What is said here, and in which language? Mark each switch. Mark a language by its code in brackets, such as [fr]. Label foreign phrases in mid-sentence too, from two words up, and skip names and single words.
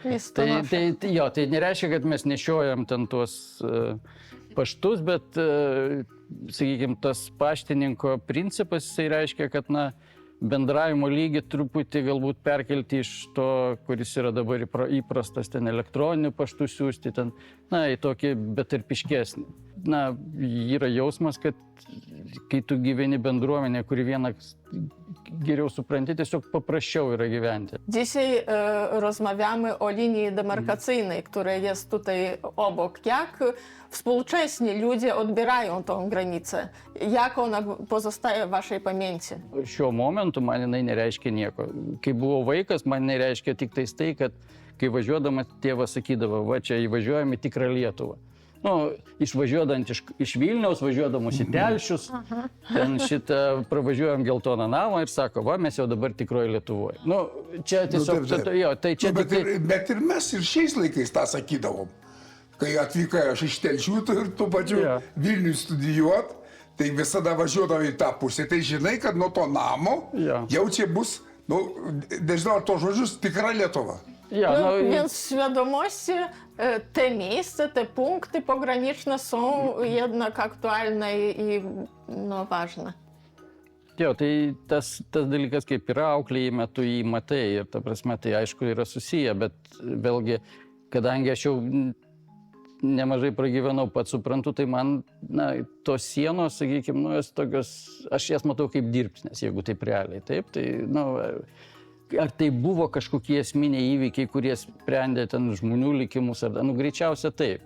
[lt] Tai nereiškia, kad mes nešiojam ten tuos paštus, bet, sakykime, tas paštininko principas, jisai reiškia, kad, bendravimo lygį truputį galbūt perkelti iš to, kuris yra dabar įprastas, ten elektroniniu paštu siųsti, ten, į tokį betarpiškesnį. Yra jausmas, kad kai tu gyveni bendruomenė, kuri vieną geriau supranti, tiesiog paprasčiau yra gyventi. [pl] Dzisiaj rozmawiamy o linii demarkacyjnej, która jest tutaj obok. Jak współcześni ludzie odbierają tą granicę? Jak ona pozostaje w waszej pamięci? [lt] Šiuo momentu man jinai nereiškia nieko. Kai buvau vaikas, man nereiškia tik tai, kad kai važiuodamas tėvas sakydavo, va čia įvažiuojame tikrą Lietuvą. Išvažiuodant iš Vilniaus, važiuodamus į Telšius, ten pravažiuojam Geltoną namą ir sako, va, mes jau dabar tikroji Lietuvoje. Čia tiesiog, tai čia tik... Bet ir mes ir šiais laikais tą sakydavom. Kai atvykai aš iš Telšių ir tu pačiu Vilniui studijuot, tai visada važiuodavai į tą pusę. Tai žinai, kad nuo to namo jau čia bus, nežinau, to žodžius, tikra Lietuva. [pl] Więc w świadomości te miejsca, te punkty pograniczne są jednak aktualne i ważne. [lt] Tai tas dalykas, kaip yra auklėjime, tu jį matai ir, ta prasme, tai aišku yra susiję, bet vėlgi, kadangi aš jau nemažai pragyvenau, pats suprantu, tai man, tos sienos, sakykime, jos tokios, aš jas matau kaip dirbsnės, jeigu taip realiai, taip, tai, ar tai buvo kažkokie esminiai įvykiai, kurie sprendė ten žmonių likimus, greičiausia taip.